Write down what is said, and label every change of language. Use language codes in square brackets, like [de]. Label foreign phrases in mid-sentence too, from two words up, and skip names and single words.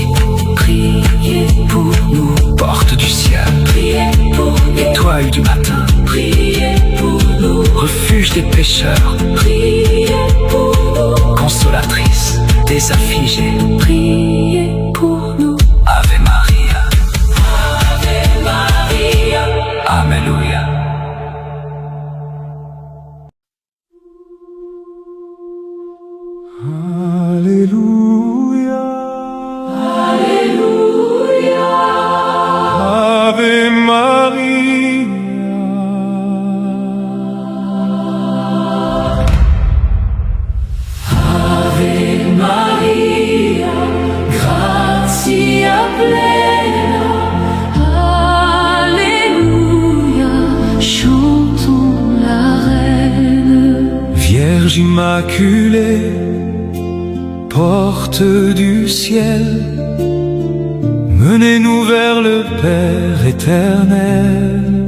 [fr] priez pour nous, porte du ciel, priez pour nous, étoile du matin, priez pour nous, refuge des pécheurs, priez pour nous, consolatrice des affligés. priez pour nous. [la] Ave Maria. Ave Maria. Alléluia. Alléluia. Alléluia. Ave Maria. Ave Maria, gratia plena. [fr] Alléluia, chantons la reine. Vierge immaculée, porte du ciel, menez-nous vers le Père éternel.